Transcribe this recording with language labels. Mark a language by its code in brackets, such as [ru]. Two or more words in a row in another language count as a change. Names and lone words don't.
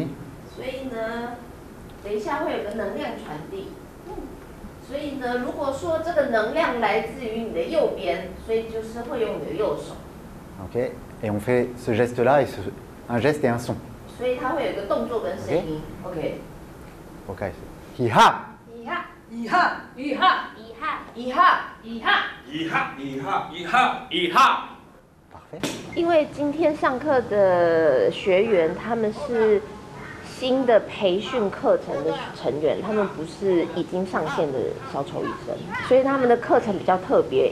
[zh] 所以呢，等一下会有个能量传递。所以呢，如果说这个能量来自于你的右边，所以就是会用你的右手。 Ok. [fr] Et on fait ce geste-là et un geste et un son. [zh] 所以它会有一个动作跟声音。OK。 Ok. Hi ha. 一哈一哈一哈一哈一哈一哈一哈一哈一哈一哈。因为今天上课的学员他们是新的培训课程的成员，他们不是已经上线的小丑医生，所以他们的课程比较特别。